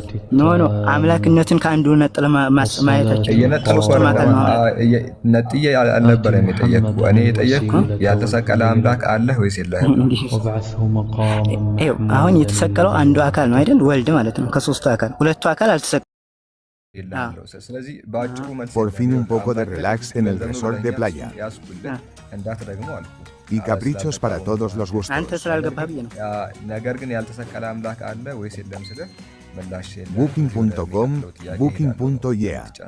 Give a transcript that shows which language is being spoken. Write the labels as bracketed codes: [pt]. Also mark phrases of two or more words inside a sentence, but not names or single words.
[am] ኖ አምላክነትን ከአንዱ ነጥለ ማየታችን ሶስቱም አካል ነው። ነጥዬ አልነበረም የጠየቅኩህ። እኔ የጠየቅኩህ ያልተሰቀለ አምላክ አለ ወይስ የለም? አሁን የተሰቀለው አንዱ አካል ነው አይደል? ወልድ ማለት ነው። ከሶስቱ አካል ሁለቱ አካል አልተሰቀሉም። [es] Por fin un poco de relax en el resort de playa. Y caprichos para todos los gustos. [en] Booking.com, Booking.yeah.